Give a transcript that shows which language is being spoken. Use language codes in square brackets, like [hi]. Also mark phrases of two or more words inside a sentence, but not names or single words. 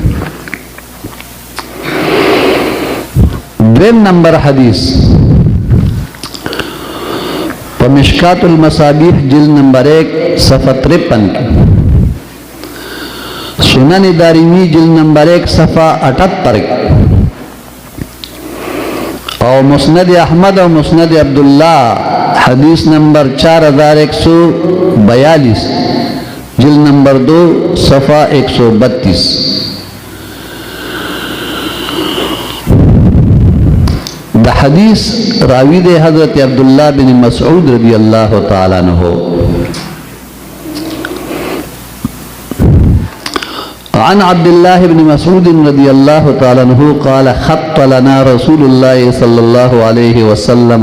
[ps] دویم نمبر حدیث په مشکات المصابیح جلد نمبر 1 صفحہ 53 کی سنن دارمی جلد نمبر 1 صفحہ 78 اور مسند احمد اور مسند عبداللہ حدیث نمبر 4142 جلد نمبر 2 صفحہ 132. دا حدیث راوی دے حضرت عبداللہ بن مسعود رضی اللہ تعالیٰ عنہ [ar] عن عبد الله بن مسعود رضي الله تعالى عنه قال خط لنا رسول الله صلى الله عليه وسلم